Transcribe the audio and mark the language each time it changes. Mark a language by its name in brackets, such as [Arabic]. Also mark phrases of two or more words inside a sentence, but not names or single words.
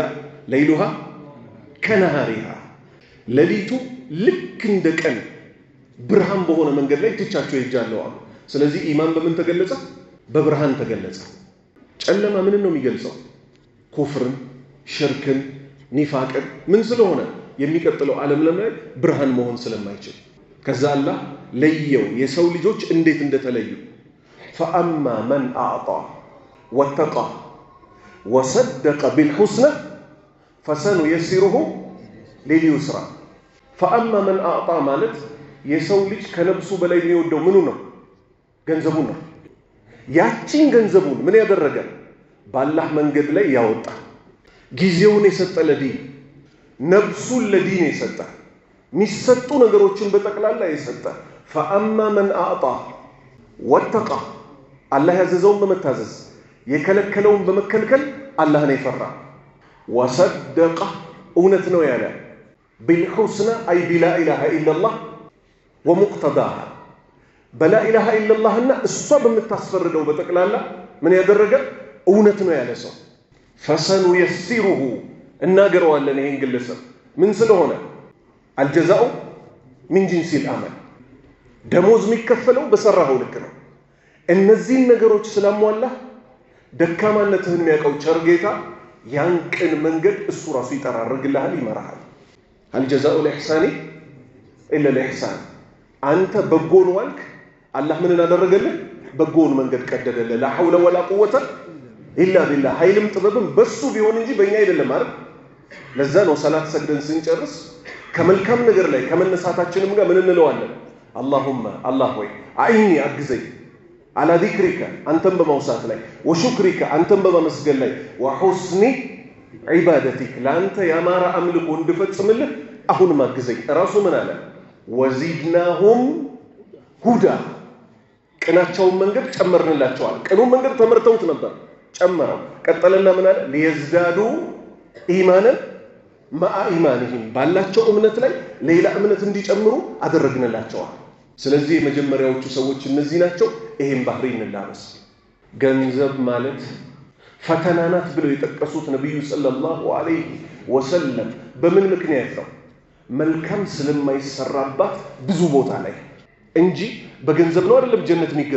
[Arabic] ليلها كنهارها [Amharic] ሌሊቱ ልክ እንደ ቀን ብርሃን በሆነ መንገድ ላይ ትቻቸው ይጃለው አሉ ስለዚህ ኢማን በምን ተገለጸ በብርሃን ተገለጸ ጨለማ ምን ነው የሚገልጸው ኩፍርን ሽርክን ኒፋቅን ምን ስለሆነ የሚቀጥለው ዓለም ላይ ብርሃን መሆን ስለማይችል ከዛ አላህ ለየው የሰው ልጆች እንዴት እንደተለዩ [Arabic] فأما من أعطى واتقى وصدق بالحسنى فسنيسره لليسرى فأما من أعطى [Amharic] ማለት የሰው ልጅ ከነብሱ በላይ የሚወደው ምኑ ነው ገንዘቡ ነው ያቺን ገንዘቡን ምን ያደረገ በአላህ መንገድ ላይ ያወጣ ጊዜውን የሰጠ ለዲን ነብሱን ለዲን የሰጠ ሚሰጡ ነገሮችን በጠቅላላ የሰጠ [Arabic] فأما من أعطى واتقى [Amharic] አላህ ያዘዘውን በመታዘዝ የከለከለውን በመከልከል አላህን ይፈራ وصدق እውነት ነው ያለ [Arabic] بالحسنى أي بلا إله إلا الله ومقتضاها بلا إله إلا الله [Amharic] እና እሷ በመታስፈርደው በጠቅላላ ምን ያደረገ እውነት ነው ያለ ሰው فسنيسره እናገረዋለን ይሄን ግለሰብ ምን ስለሆነ [Arabic] الجزاء من جنس العمل [Amharic] ደሞዝ የሚከፈለው በሰራው ልክ ነው እነዚህ ነገሮች ስለሟላ ደካማነትህን የሚያውቀው ቸርጌታ ያን ቅን መንገድ እሱ ራሱ ይጠራርግልሃል ይመራሃል [Arabic] الجزاء الإحسان إلا الإحسان [Amharic] አንተ በጎን ዋልክ አላህ ምን እናደረገልህ በጎን መንገድ ቀደደልህ [Arabic] لا حول ولا قوة إلا بالله [Amharic] ኃይልም ጥበብም በሱ ቢሆን እንጂ በእኛ አይደለም አይደል ለዛ ነው ሰላት ሰግደን ስንጨርስ ከመልካም ነገር ላይ ከመነሳታችንም ጋር ምን እንለዋለን اللهم الله ሆይ አይኒ አግዘኝ على ذكرك አንተም በመውሳት ላይ وشكرك አንተም በመመስገን ላይ [Arabic] وحسن عبادتك [Amharic] ለአንተ ያማረ አምልኮ እንድፈጽምልህ አሁን ማግዘኝ ራሱ ምን አለ [Arabic] وزدناهم هدى [Amharic] ቅናቸውን መንገድ ጨመርንላቸዋል ቅኑን መንገድ ተመርተውት ነበር ጨመረው ቀጠለና ምን አለ [Arabic] ليزدادوا إيمانا مع إيمانهم [Amharic] ባላቸው እምነት ላይ ሌላ እምነት እንዲጨምሩ አደረግንላቸዋል ስለዚህ የመጀመሪያዎቹ ሰዎች እነዚህ ናቸው ይሄን ባህሪ እንላበስ ገንዘብ ማለት ፈተናናት ብለው የጠቀሱት ነብዩ [Arabic] صلى الله عليه وسلم [Amharic] በምን ምክንያት ነው መልካም ስለማይሰራባት ብዙ ቦታ ላይ እንጂ በገንዘብ ነው አይደለም ጀነት